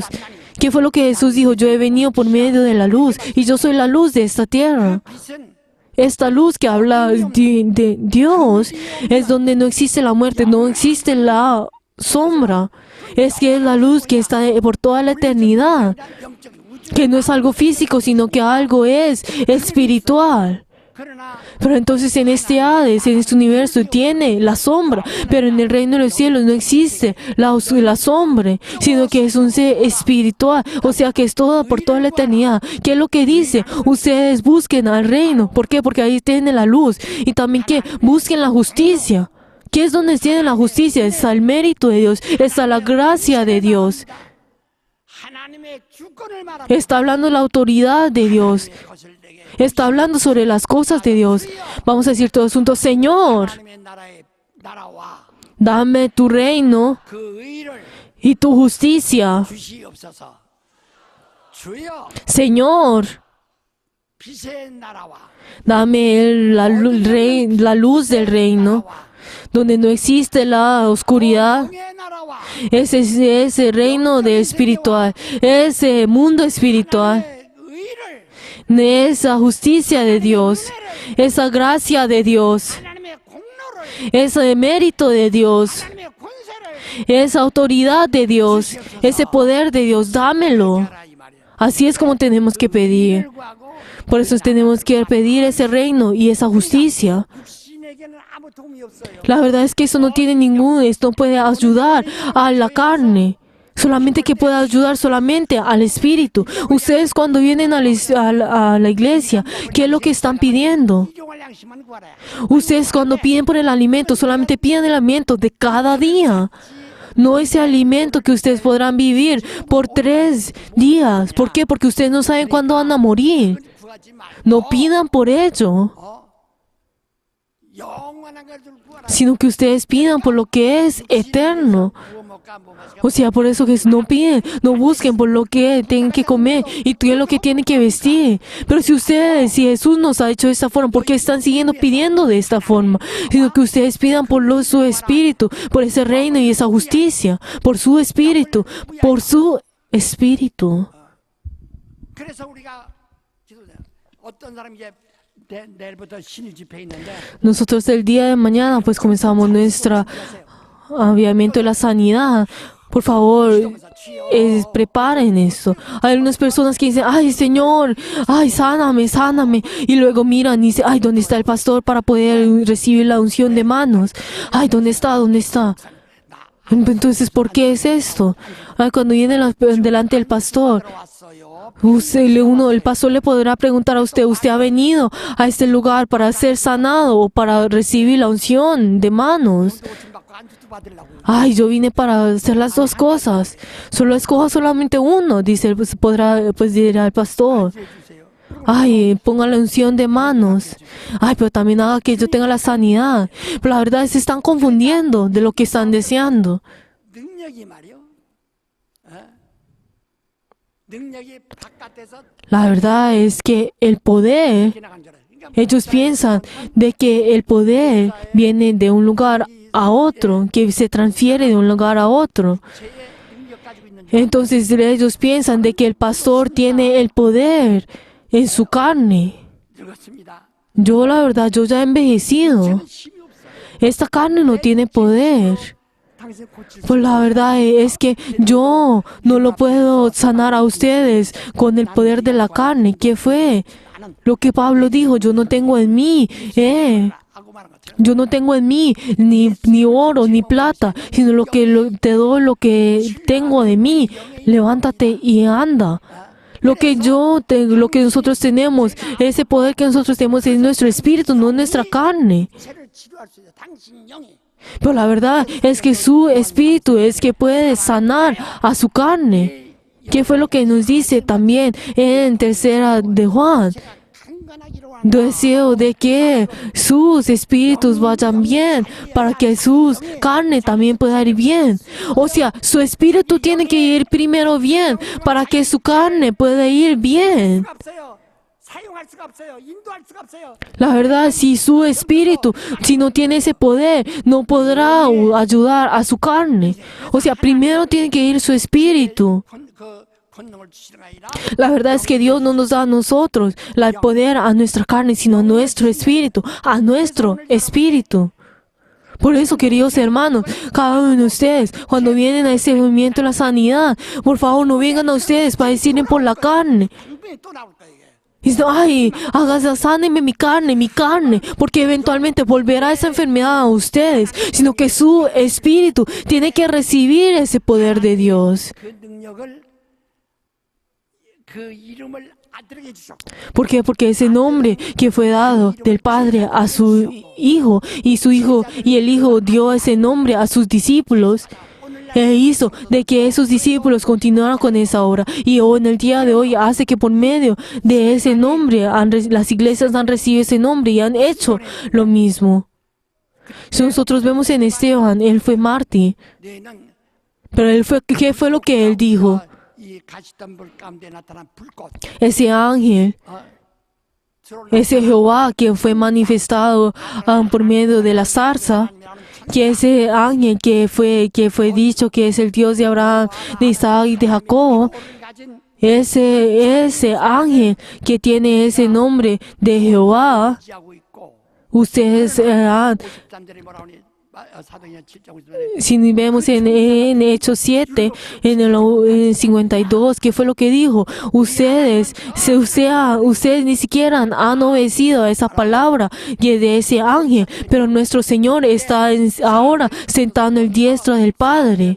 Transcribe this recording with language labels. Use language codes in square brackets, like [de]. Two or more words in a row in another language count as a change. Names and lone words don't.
[es] ¿Qué fue lo que Jesús dijo? Yo he venido por medio de la luz y yo soy la luz de esta tierra. [ko] 빛은 [es] Esta luz que habla de Dios es donde no existe la muerte, no existe la sombra. Es que es la luz que está por toda la eternidad, [ko] 영적인 우주. [es] que no es algo físico, sino que algo es espiritual. [ko] 그러나 [es] Pero entonces en este Hades, en este universo, tiene la sombra, pero en el reino de los cielos no existe la sombra, sino que es un ser espiritual, o sea que es todo por toda la eternidad. ¿Qué es lo que dice? Ustedes busquen al reino. ¿Por qué? Porque ahí tienen la luz. Y también que busquen la justicia. ¿Qué es donde tienen la justicia? Está el mérito de Dios, está la gracia de Dios. [ko] 하나님의 주권을 말합니다. [es] Está hablando la autoridad de Dios. [ko] 하나님의 것을 내게 [es] Está hablando sobre las cosas de Dios. Vamos a decir todos juntos, Señor, [ko] 하나님의 나라와 [es] dame tu reino [ko] 그 의를 [es] y tu justicia. [ko] 주시옵소서. 주여 [es] Señor, [ko] 빛의 나라와 [es] dame la luz del reino, donde no existe la oscuridad. [ko] 영의 나라와 [es] Ese reino de espiritual, ese mundo espiritual, [ko] 의를 [es] esa justicia de Dios, esa gracia de Dios, [ko] 하나님의 공로를 [es] ese mérito de Dios, [ko] 하나님의 권세를 [es] esa autoridad de Dios, ese poder de Dios, dámelo. [ko] 하라 이 말이야. [es] Así es como tenemos que pedir. [ko] 의를 구하고 [es] Por eso tenemos que pedir ese reino y esa justicia. [ko] 육신에게는 아무 도움이 없어요. [es] La verdad es que eso no tiene esto no puede ayudar a la carne. Solamente que puede ayudar solamente al espíritu. Ustedes cuando vienen a la iglesia, ¿qué es lo que están pidiendo? [ko] 일용할 양식만 구하라. [es] Ustedes cuando piden por el alimento, solamente piden el alimento de cada día. No ese alimento que ustedes podrán vivir por 3 días. ¿Por qué? Porque ustedes no saben cuándo van a morir. [ko] 구하지 말고 [es] No pidan por ello, [ko] 영원한 것을 구하라. [es] sino que ustedes pidan por lo que es eterno. [ko] 구워 먹까 뭐 마시까 [es] O sea, por eso que no piden, no busquen por lo que tienen que comer y qué es lo que tienen que vestir. Pero si si Jesús nos ha hecho de esta forma, ¿por qué están siguiendo pidiendo de esta forma? Sino que ustedes pidan por su espíritu, por ese reino y esa justicia, por su espíritu, por su espíritu. [ko] 그래서 우리가 기도해요. 어떤 사람이 이제 내일부터 신일 집회 있는데 [es] Nosotros el día de mañana pues comenzamos nuestro avivamiento de la sanidad. Por favor, preparen esto. Hay unas personas que dicen, ay Señor, ay sáname, sáname. Y luego miran y dicen, ay, ¿dónde está el pastor para poder recibir la unción de manos? Ay, ¿dónde está? ¿Dónde está? Entonces, ¿por qué es esto? Ay, cuando viene delante del pastor, [ko] 왔어요. [es] el pastor le podrá preguntar a usted, ¿usted ha venido a este lugar para ser sanado o para recibir la unción de manos? [ko] 받고 안수도 받으려고. [es] Ay, yo vine para hacer las dos cosas. Solo escoja solamente uno, dice, dirá el pastor. [ko] 해주세요. [es] Ay, ponga la unción de manos. Ay, pero también haga que yo tenga la sanidad. Pero la verdad se están confundiendo de lo que están deseando. [ko] 능력이 말이요. 능력이 바깥에서 [es] La verdad es que el poder, [ko] 지나간 줄 알아요. 그러니까 [es] ellos piensan de que el poder viene de un lugar a otro, que se transfiere de un lugar a otro. [ko] 죄의 능력 가지고 있는 [es] Entonces ellos piensan de que el pastor tiene el poder en su carne. [ko] 늙었습니다. [es] Yo la verdad, yo ya he envejecido. [ko] 힘이 없어요. [es] Esta carne no tiene poder. [ko] 당신 고칠 수 [es] Pues la verdad es que yo no lo puedo sanar a ustedes con el poder de la carne. ¿Qué fue? [ko] 나는 [es] Lo que Pablo dijo, yo no tengo en mí, [ko] 하고 말한 것처럼 [es] yo no tengo en mí ni oro ni plata, sino te doy lo que tengo de mí. Levántate y anda. Lo que nosotros tenemos, ese poder que nosotros tenemos es nuestro espíritu, no nuestra carne. [ko] 죄를 치료할 수 있어요. 당신 영이 [es] Pero la verdad es que su espíritu es que puede sanar a su carne. ¿Qué fue lo que nos dice también en 3 de Juan? [ko] 강건하기로 하는 [es] Deseo de que sus espíritus vayan bien para que su carne también pueda ir bien. O sea, su espíritu tiene que ir primero bien para que su carne pueda ir bien. [ko] 없어요. 사용할 수가 없어요. 인도할 수가 없어요. [es] La verdad, si su espíritu, si no tiene ese poder, no podrá ayudar a su carne. O sea, primero tiene que ir su espíritu. [ko] 권능을 주시는 게 아니라 [es] La verdad es que Dios no nos da a nosotros el poder a nuestra carne, sino a nuestro espíritu, a nuestro espíritu. Por eso, queridos hermanos, cada uno de ustedes, cuando vienen a ese movimiento de la sanidad, por favor no vengan a ustedes para decirle por la carne. [ko] 분명히 또 나올 거예요. 이게. [es] Dice, ay, hágase, sáneme mi carne, porque eventualmente volverá esa enfermedad a ustedes, sino que su espíritu tiene que recibir ese poder de Dios. [ko] 그 능력을 그 이름을 아들에게 주셨고 [es] ¿Por qué? Porque ese nombre que fue dado del Padre a su Hijo, y el Hijo dio ese nombre a sus discípulos, e hizo de que esos discípulos continuaran con esa obra. Y hoy, en el día de hoy, hace que por medio de ese nombre, las iglesias han recibido ese nombre y han hecho lo mismo. Si nosotros vemos en Esteban, él fue mártir, [ko] 너희는 [es] pero ¿qué fue lo que él dijo? [ko] 이 가시덤불 가운데 나타난 불꽃 [es] Ese ángel, ese Jehová que fue manifestado por medio de la zarza, que ese ángel que fue dicho que es el Dios de Abraham, de Isaac y de Jacob, [ko] 가진 [es] ese ángel que tiene ese nombre de Jehová, [ko] 지하고 있고 [es] ustedes verán, [ko] 53절에 뭐라 하니 사도행전 7장 50절에 [es] si vemos en Hechos 7, en el 52, ¿qué fue lo que dijo? Ustedes ni siquiera han obedecido a esa palabra de ese ángel, pero nuestro Señor está ahora sentado en el diestra del Padre.